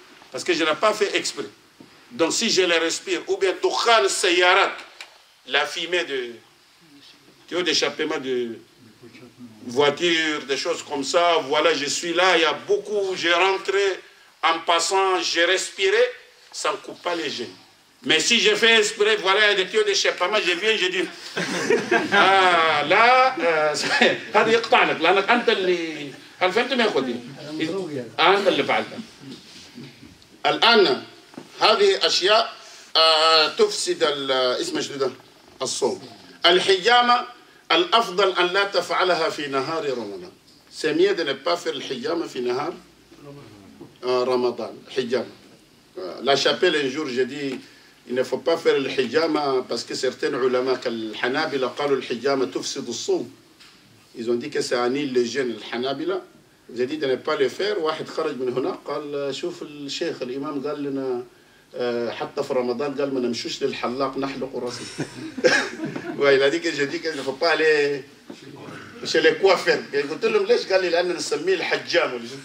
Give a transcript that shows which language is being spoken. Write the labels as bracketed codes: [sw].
[fr] Parce que je n'ai pas fait exprès. Donc si je les respire, ou bien [ar] dukhan sayarat, [fr] la fumée d'échappement de voiture, des choses comme ça, voilà, je suis là, il y a beaucoup, j'ai rentré, en passant, j'ai respiré, ça ne coupe pas les jeûnes. Mais si je fais exprès, voilà, il y a des tuyaux d'échappement, je viens, je dis, ah, là, [ar] هذا يقطع لك لأنك أنت اللي، هل فهمتم يا أخوتي؟ أنت اللي فعلتها. الآن هذه أشياء تفسد اسم جديدة الصوم. الحجامة الأفضل أن لا تفعلها في نهار رمضان. [fr] C'est mieux de ne pas faire الحجامة في نهار رمضان. [ar] حجامة. [fr] La chapelle un jour j'ai dit il ne faut pas faire le hijama parce que certains ulama [ar] كالحنابلة قالوا الحجامة تفسد الصوم. [fr] Ils ont dit que ça annule le jeûne. الحنابلة j'ai dit de ne pas le faire. [ar] واحد خرج من هنا قال شوف الشيخ الإمام قال لنا حتى في رمضان قال ما نمشوش للحلاق نحلق راسنا. [fr] il a dit que je dis qu'il ne faut pas aller chez les coiffeurs. [ar] قلت لهم ليش؟ قال لي لأن نسميه الحجام.